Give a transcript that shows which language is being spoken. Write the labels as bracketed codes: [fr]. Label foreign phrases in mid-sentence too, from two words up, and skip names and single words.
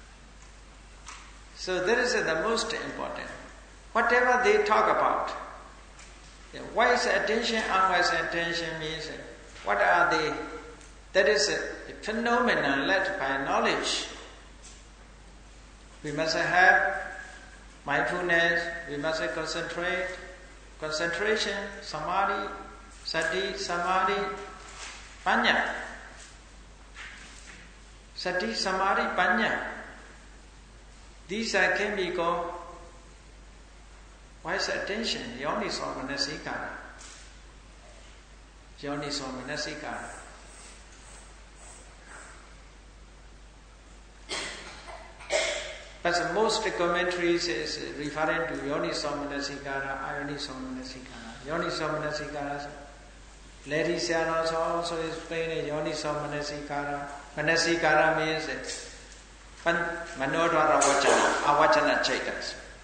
[en] So that is the most important. Whatever they talk about, wise attention, unwise attention means what are they? That is a phenomenon led by knowledge. We must have mindfulness, we must concentrate, concentration, [pi] samadhi, sati, samadhi, panya. Sati, samadhi, panya. [en] These can be called wise attention, [pi] yoniso manasikara. Yoniso manasikara. [en] But most commentaries is referring to [pi] Yoniso Manasikara, Ayoniso Manasikara. Yoniso Manasikara, [en] Lady Sianos also explain [pi] Yoniso Manasikara. [en] Manasikara means [pi] Manodara Avachana Chaitas.